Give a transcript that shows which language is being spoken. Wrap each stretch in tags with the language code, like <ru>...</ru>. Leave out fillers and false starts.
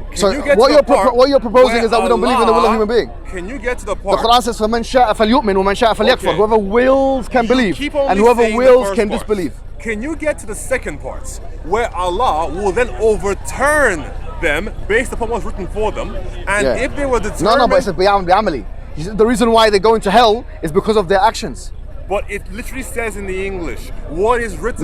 <en>what you're proposing is that we don't believe in the will of human being. Can you get to the part? The Quran says,</en> <ar>فَمَنْ شَاءَ فَلْيُؤْمِنْ وَمَنْ شَاءَ فَلْيَكْفُرْ.</ar> <en>Whoever wills can believe, and whoever wills can disbelieve. Can you get to the second part, where Allah will then overturn them based upon what's written for them, and if they were determined... No, but it says بِعَمَلِ. The reason why they go into hell is because of their actions. But it literally says in the English, what is written</en>